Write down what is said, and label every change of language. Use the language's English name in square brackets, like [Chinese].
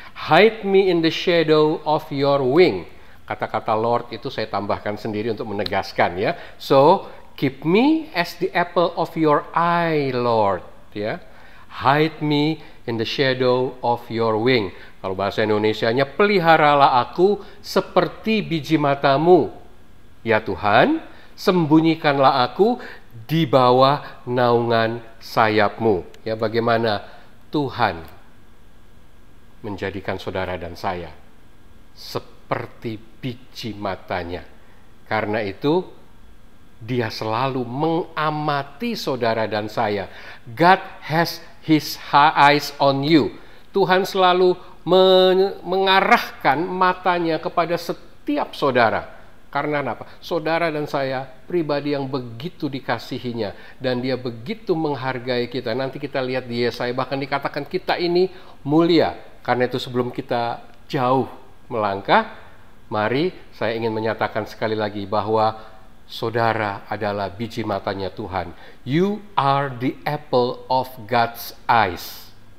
[English] "Hide me in the shadow of your wing." [Indonesian] Kata-kata Lord itu saya tambahkan sendiri untuk menegaskan, ya. [English] So, keep me as the apple of your eye, Lord, ya. "Hide me in the shadow of your wing." [Indonesian] Kalau bahasa Indonesianya, peliharalah aku seperti biji matamu. Ya Tuhan, sembunyikanlah aku di bawah naungan sayap-Mu. Ya, bagaimana Tuhan menjadikan saudara dan saya seperti biji matanya. Karena itu Dia selalu mengamati saudara dan saya. [English] God has His eyes on you. [Indonesian] Tuhan selalu mengarahkan matanya kepada setiap saudara. Karena apa? Saudara dan saya pribadi yang begitu dikasihinya dan Dia begitu menghargai kita. Nanti kita lihat di Yesaya bahkan dikatakan kita ini mulia. Karena itu sebelum kita jauh melangkah, mari saya ingin menyatakan sekali lagi bahwa saudara adalah biji matanya Tuhan. [English] You are the apple of God's eyes.